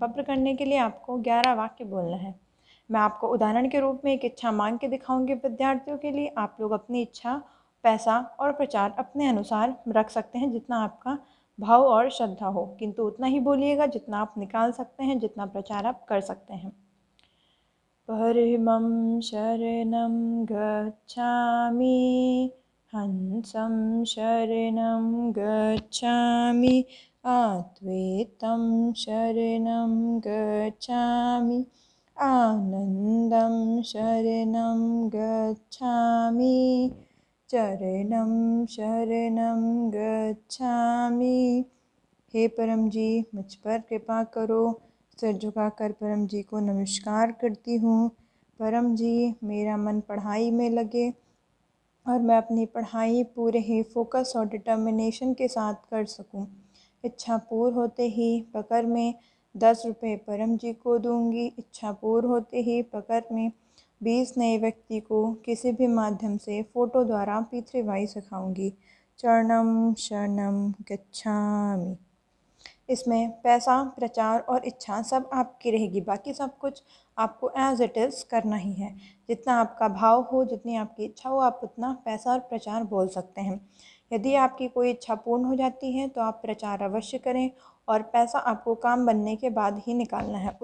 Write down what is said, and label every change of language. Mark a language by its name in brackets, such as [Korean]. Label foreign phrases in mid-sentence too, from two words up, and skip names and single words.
[Hindi] पत्र करने के लिए आपको 11 वाक्य बोलना है। मैं आपको उदाहरण के रूप में एक इच्छा मांग के दिखाऊंगी विद्यार्थियों के लिए। आप लोग अपनी इच्छा, पैसा और प्रचार अपने अनुसार रख सकते हैं, जितना आपका भाव और श्रद्धा हो, किंतु उतना ही बोलिएगा जितना आप निकाल सकते हैं, जितना प्रचार आप कर सकते हैं। [Sanskrit] परमं शरणं गच्छामि, हंसं शरणं गच्छामि, अद्वैतं शरणं गच्छामि, आनन्दं शरणं गच्छामि, चरणं शरणं गच्छामि। [Hindi] हे परम जी, मुझ पर कृपा करो। सिर झुकाकर परम जी को नमस्कार करती हूँ। परम जी, मेरा मन पढ़ाई में लगे और मैं अपनी पढ़ाई पूरे ही फोकस और डिटर्मिनेशन के साथ कर सकूँ। इच्छा पूर्ण होते ही पकड़ में 10 रुपये परम जी को दूंगी। इच्छा पूर्ण होते ही पकड़ में 20 नए व्यक्ति को किसी भी माध्यम से फ़ोटो द्वारा P3Y सिखाऊंगी। [Sanskrit] चरणम शरणम गच्छामि। [Hindi] इसमें पैसा, प्रचार और इच्छा सब आपकी रहेगी। बाकी सब कुछ आपको [English] as it is [Hindi] करना ही है। जितना आपका भाव हो, जितनी आपकी इच्छा हो, आप उतना पैसा और प्रचार बोल सकते हैं। यदि आपकी कोई इच्छा पूर्ण हो जाती है तो आप प्रचार अवश्य करें, और पैसा आपको काम बनने के बाद ही निकालना है।